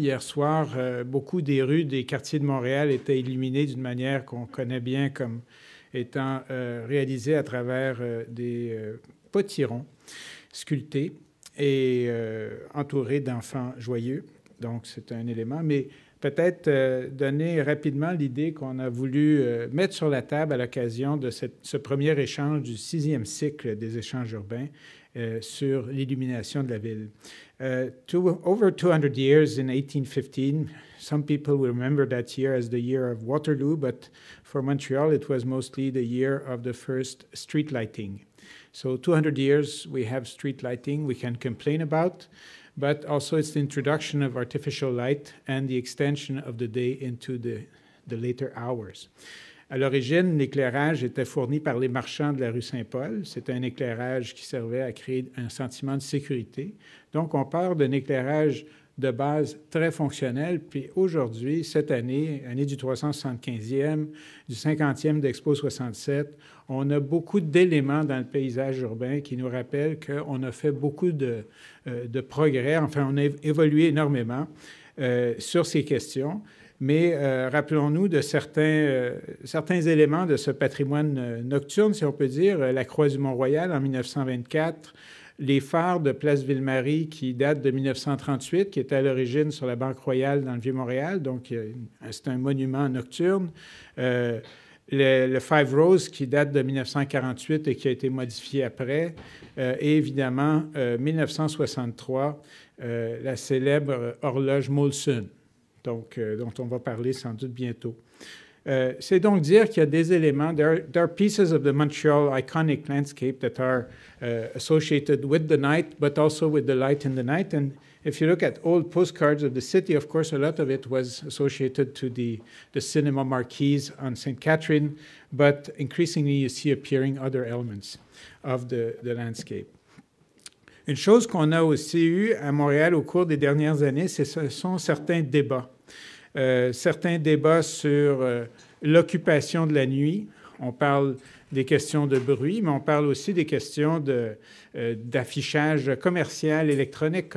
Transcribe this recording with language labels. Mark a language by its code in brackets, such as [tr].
[fr] Hier soir, beaucoup des rues des quartiers de Montréal étaient illuminées d'une manière qu'on connaît bien comme étant réalisée à travers des potirons sculptés et entourés d'enfants joyeux. Donc, c'est un élément. Mais peut-être donner rapidement l'idée qu'on a voulu mettre sur la table à l'occasion de ce premier échange du 6e cycle des échanges urbains sur l'illumination de la ville. [en] Over 200 years in 1815, some people will remember that year as the year of Waterloo, but for Montreal, it was mostly the year of the first street lighting. So 200 years we have street lighting we can complain about, but also it's the introduction of artificial light and the extension of the day into the later hours. [fr] À l'origine, l'éclairage était fourni par les marchands de la rue Saint-Paul. C'était un éclairage qui servait à créer un sentiment de sécurité. Donc, on part d'un éclairage de base très fonctionnel. Puis aujourd'hui, cette année, année du 375e, du 50e d'Expo 67, on a beaucoup d'éléments dans le paysage urbain qui nous rappellent qu'on a fait beaucoup de progrès. Enfin, on a évolué énormément sur ces questions. Mais rappelons-nous de certains éléments de ce patrimoine nocturne, si on peut dire. La Croix du Mont-Royal en 1924, les phares de Place Ville-Marie qui datent de 1938, qui étaient à l'origine sur la Banque Royale dans le Vieux-Montréal. Donc, c'est un monument nocturne. Le Five Roses qui date de 1948 et qui a été modifié après. Et évidemment, 1963, la célèbre horloge Molson, donc, dont on va parler sans doute bientôt. C'est donc dire qu'il y a des éléments, [en] there are pieces of the Montreal iconic landscape that are associated with the night, but also with the light in the night. And if you look at old postcards of the city, of course, a lot of it was associated to the cinema marquees on St. Catherine, but increasingly you see appearing other elements of the landscape. [fr] Une chose qu'on a aussi eue à Montréal au cours des dernières années, ce sont certains débats. Certains débats sur l'occupation de la nuit. On parle des questions de bruit, mais on parle aussi des questions d'affichage commercial électronique.